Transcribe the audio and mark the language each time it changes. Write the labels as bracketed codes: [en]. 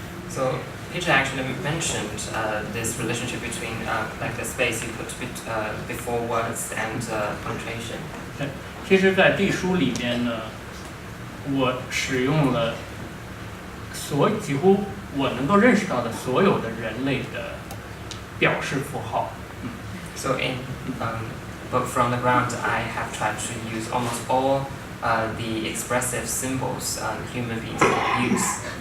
[en] So Peter actually mentioned this relationship between like the space you put before words and punctuation. [zh] 其实，在这书里面呢，我使用了几乎我能够认识到的所有的人类的表示符号。 [en] So in Book from the Ground, I have tried to use almost all the expressive symbols human beings can use.